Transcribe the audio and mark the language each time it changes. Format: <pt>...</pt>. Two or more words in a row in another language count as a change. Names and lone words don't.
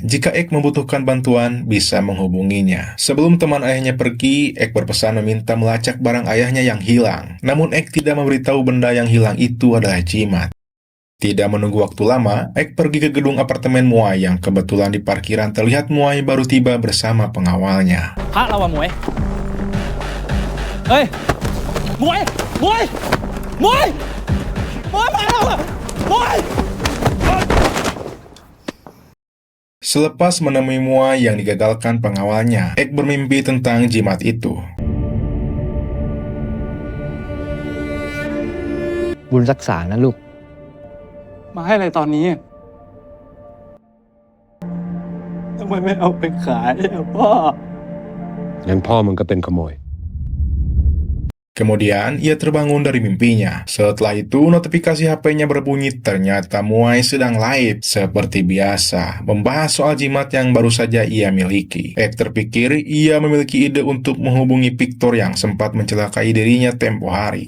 <id>Jika Ek membutuhkan bantuan, bisa menghubunginya. Sebelum teman ayahnya pergi, Ek berpesan meminta melacak barang ayahnya yang hilang. Namun Ek tidak memberitahu benda yang hilang itu adalah jimat. Tidak menunggu waktu lama, Ek pergi ke gedung apartemen Muay yang kebetulan di parkiran terlihat Muay baru tiba bersama pengawalnya.</id> <th>พระเราอะหมวย เฮ้ย หมวย หมวย หมวย หมวยมาแล้วอะหมวย</th> <id>Selepas menemui Muay yang digagalkan pengawalnya, Ek bermimpi tentang jimat itu.</id> <th>บุญรักษานะลูก มาให้อะไรตอนนี้ทำไมไม่เอาไปขายอะพ่อ งั้นพ่อมึงก็เป็นขโมย</th> <id>Kemudian, ia terbangun dari mimpinya. Setelah itu, notifikasi HP-nya berbunyi. Ternyata Muay sedang live seperti biasa, membahas soal jimat yang baru saja ia miliki. Ek terpikir ia memiliki ide untuk menghubungi Victor yang sempat mencelakai dirinya tempo hari.</id>